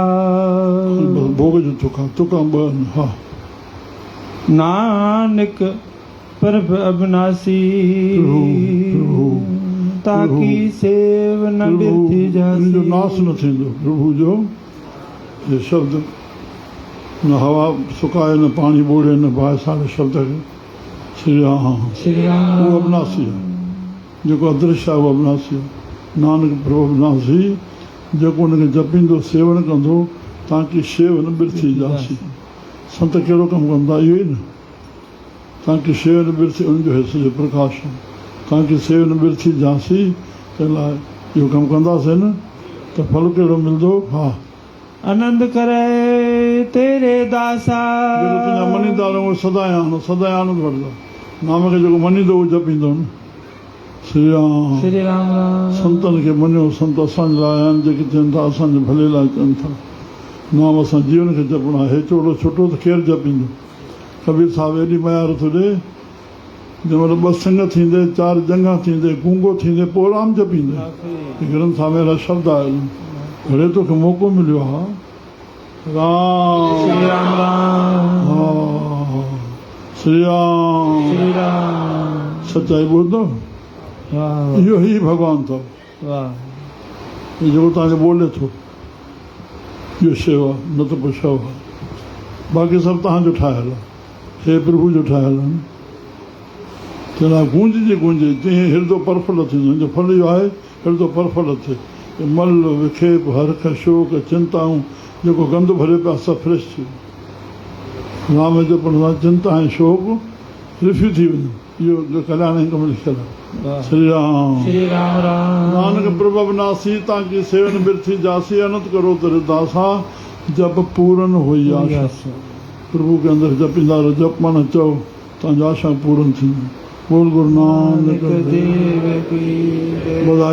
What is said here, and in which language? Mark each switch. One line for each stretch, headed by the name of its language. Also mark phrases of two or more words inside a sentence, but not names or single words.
Sindhi: भोग जो तुका हा
Punjabi: ਨਾਨਕ ਪ੍ਰਭ ਅਬਿਨਾਸੀ ਤਾਕਿ ਸੇਵ ਨ ਬਿਰਥੀ ਜਾਸੀ
Sindhi: जो नाश न थींदो प्रभु जो ये शब्द न हवा सुकाए न पानी ॿोड़े न बाहि सारे शब्द खे श्री राम उहो अविनाशी आहे जेको अदृश्य आहे उहो अविनाशी आहे नानक प्रभु अविनाशी जेको हुनखे जपींदो सेवन कंदो
Punjabi: ਤਾਕੀ ਸੇਵ ਨ ਬਿਰਥੀ ਜਾਸੀ
Sindhi: संत कहिड़ो कमु कंदा इहो ई न
Punjabi: ਤਾਕੀ ਸੇਵ ਨ ਬਿਰਥੀ
Sindhi: उनजो हिसो जो प्रकाश आहे
Punjabi: ਤਾਕੀ ਸੇਵ ਨ ਬਿਰਥੀ ਜਾਸੀ
Sindhi: तंहिं लाइ इहो कमु कंदासीं न त फल कहिड़ो मिलंदो हा
Punjabi: ਆਨੰਦ ਕਰੇ ਤੇਰੇ ਦਾਸਾ
Sindhi: जेको तुंहिंजा मञींदा रहो सदा आनंद वठंदा नाम खे जेको मञींदो उहो जपींदो न श्री राम संतनि खे मञियो संत असांजे लाइ आहिनि जेके चवनि था असांजे भले लाइ चवनि था नाम असां जीवन खे जपणो आहे हेचोड़ो छुटो त केरु जपींदो कबीर साहिबु एॾी मयार थो ॾे जंहिंमहिल ॿ सिंग थींदे 4 जंगा थींदे गूंगो थींदे पोइ राम जपींदे ग्रंथ साहिब अहिड़ा शब्द आहिनि घणे तोखे मौक़ो मिलियो आहे राम श्री राम सच्चाई ॿुधंदो इहो ई भॻवानु अथव जेको तव्हांखे ॿोले थो इहो शेवा न त पोइ शव आहे बाक़ी सभु तव्हांजो ठहियलु आहे हे प्रभु जो ठहियलु आहे चवंदा गूंज गूंजे जीअं हृदय परफुल थींदो जो फल इहो आहे हृदय परफुल थिए मल विखेप हरख शोक चिंताऊं जेको गंद भरे पिया सभु फ्रेश थी वियो राम जपण सां चिंता ऐं शोक रिफ्यू थी वञे इहो कल्याण हिक में लिखियलु आहे श्री राम
Punjabi: ਨਾਨਕ ਪ੍ਰਭੂ ਅਬਿਨਾਸੀ ਤਾਕਿ ਸੇਵਨ ਬਿਰਥੀ ਜਾਸੀ ਅਨੰਤ ਕਰੋ ਤੇਰੇ ਦਾਸਾ ਜਬ ਪੂਰਨ ਹੁਈ ਆਸਾ
Sindhi: प्रभु के अंदर जपींदा रहो जप माना चओ तव्हांजी आशा पूरन थींदी
Hindi: बोल गुरु नानक देव की बधाई।